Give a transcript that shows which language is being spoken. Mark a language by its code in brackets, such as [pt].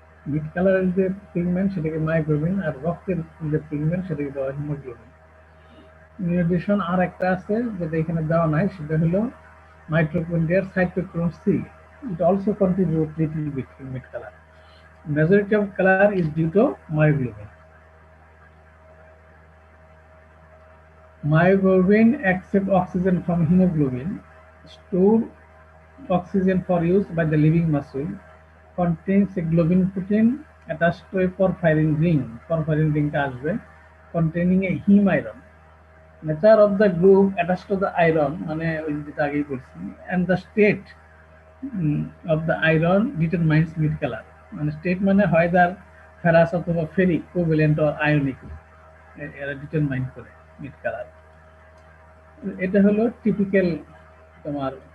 [bn] Meet কালারের যে pigment সেটাকে মায়োগ্লোবিন, আর রক্তের যে পিগমেন্ট সেটাকে দেওয়া হয় হিমোগ্লোবিন। ইন এডিশন আর একটা আছে যেটা এখানে দেওয়া নাই, সেটা হলো মাইটোকন্ড্রিয়ার cytochrome C. [en] It also contribute little bit in meat colour. Majority of color is due to myoglobin. Myoglobin accepts oxygen from hemoglobin, store oxygen for use by the living muscle, contains a globin protein attached to a porphyrin ring, porphyrin ring containing a heme iron. Nature of the group attached to the iron, [bn] মানে ওই যেটা আগেই বলছি, [en] and the state of the iron determines mid color. [bn] মানে state মানে হয় তার ferrous অথবা ফেরিক, কোভ্যালেন্ট অর আয়নিক, এরা ডিটারমাইন করে মিড কালার। এটা হলো টিপিক্যাল তোমার